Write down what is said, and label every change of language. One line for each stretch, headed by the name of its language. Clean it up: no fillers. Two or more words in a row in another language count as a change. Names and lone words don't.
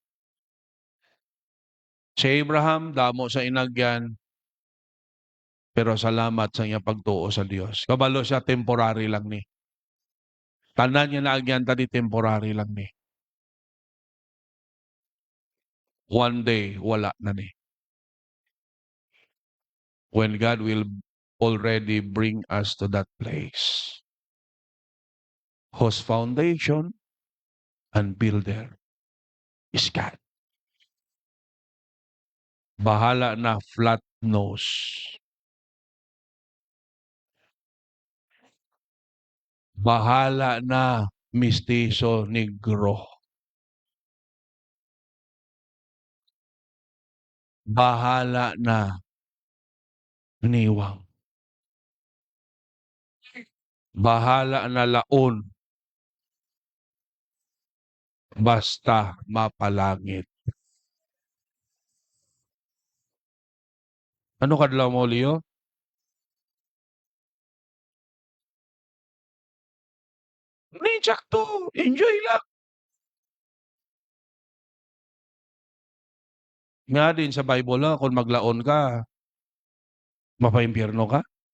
Cebuano: Si Abraham, damo sa inagyan, pero salamat sa iyang pagtuo sa Dios. Kabalo siya, temporary lang ni. Tanan niya na agyan tadi, temporary lang ni.
English: One day,
Cebuano: wala na ni.
English: When God will already bring us to that place. Whose foundation and builder is God.
Cebuano: Bahala na flat nose. Bahala na mistiso negro. Bahala na niwang. Bahala na laon. Basta mapalangit. Ano kadlaw mo, Leo? Sakto. Enjoy lang. Nga din sa Bible, kung maglaon ka, mapaimpyerno ka?